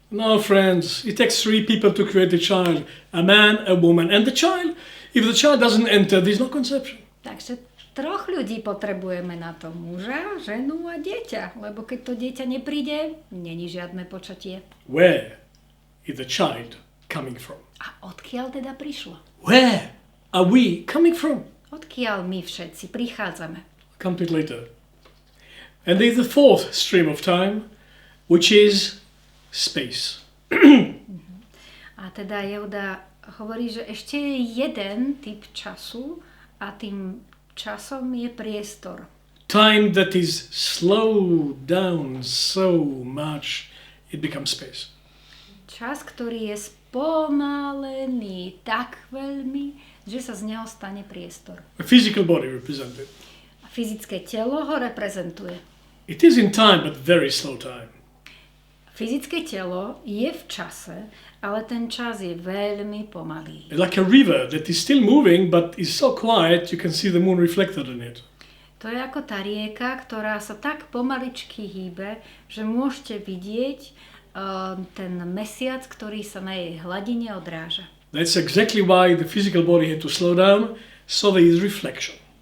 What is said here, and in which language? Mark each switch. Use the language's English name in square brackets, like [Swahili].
[English] No, friends, it takes three people to create a child. A man, a woman, and the child. If the child doesn't enter, there's no conception. [Slovak] Takže troch ľudí potrebujeme na to. Muža, ženu a dieťa. Lebo keď to dieťa nepríde, není žiadne počatie. [English] Where is the child coming from? [Slovak] A odkiaľ teda prišlo? [English] Where are we coming from? [Slovak] Odkiaľ my všetci prichádzame? [English] I'll come to it later. And there's the fourth stream of time, which is space. [Slovak] A teda Jehuda hovorí, že ešte je jeden typ času a tým časom je priestor. [English] Time that is slowed down so much, it becomes space. [Slovak] Čas, ktorý je spomalený tak veľmi, že sa z neho stane priestor. [English] A physical body represented. [Slovak] A fyzické telo ho reprezentuje. [English] It is in time, but very slow time. [Slovak] Fyzické telo je v čase, ale ten čas je veľmi pomalý. [English] Like a river that is still moving, but is so quiet you can see the moon reflected in it. [Slovak] To je ako tá rieka, ktorá sa tak pomaličky hýbe, že môžete vidieť ten mesiac, ktorý sa na jej hladine odráža. [English] That's exactly why the physical body had to slow down, so there is reflection.